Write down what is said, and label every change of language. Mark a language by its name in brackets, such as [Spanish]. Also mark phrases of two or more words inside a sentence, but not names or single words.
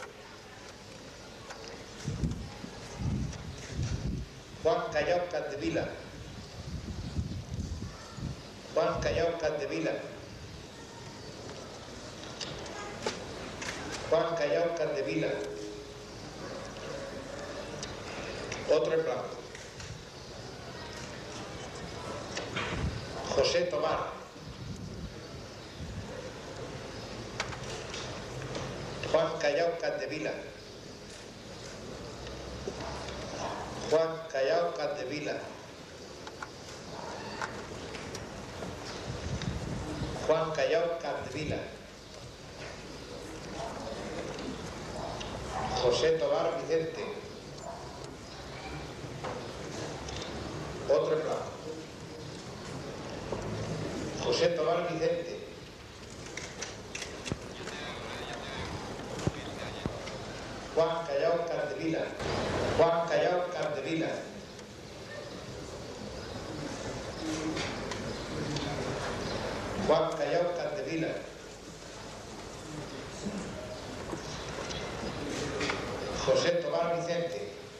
[Spanish] Juan Callao Capdevila. Juan Callao Capdevila. Juan Callao Capdevila. Otro en blanco. José Tomás. Juan Callao Capdevila. Juan Callao Capdevila. Juan Callao Capdevila. José Tomás Vicente. Otro en blanco. José Tomás Vicente. Juan Callao Capdevila. Juan Callao Capdevila. Juan Callao Capdevila. José Tomás Vicente.